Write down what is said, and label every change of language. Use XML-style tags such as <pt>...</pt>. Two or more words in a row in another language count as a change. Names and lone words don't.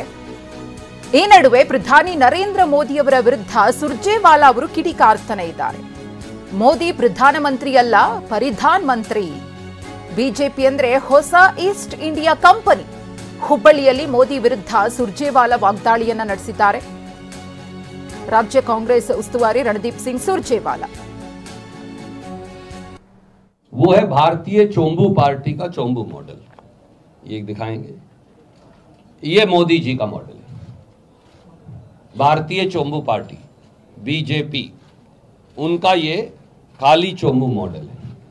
<kn>ಈ ನಡುವೆ ಪ್ರಧಾನಿ ನರೇಂದ್ರ ಮೋದಿಯವರ ವಿರುದ್ಧ ಸುರ್ಜೇವಾಲಾ ಅವರು ಕಿಡಿಕಾರ್ತಾನೆ ಇದ್ದಾರೆ. ಮೋದಿ ಪ್ರಧಾನಮಂತ್ರಿ ಅಲ್ಲ, ಪರಿಧಾನ್ ಮಂತ್ರಿ. ಬಿಜೆಪಿ ಅಂದ್ರೆ ಹೊಸ ಈಸ್ಟ್ ಇಂಡಿಯಾ ಕಂಪನಿ. ಹುಬ್ಬಳ್ಳಿಯಲ್ಲಿ ಮೋದಿ ವಿರುದ್ಧ ಸುರ್ಜೇವಾಲಾ ವಾಗ್ದಾಳಿಯನ್ನ ನಡೆಸಿದ್ದಾರೆ.</kn> <hi>राज्य कांग्रेस उस्तुवारी रणदीप सिंह सुरजेवाला। वो है भारतीय चोंबू पार्टी का चोंबू मॉडल, ये दिखाएंगे। ये मोदी जी का मॉडल है, भारतीय चोंबू पार्टी बीजेपी, उनका ये काली चोंबू मॉडल है।</hi>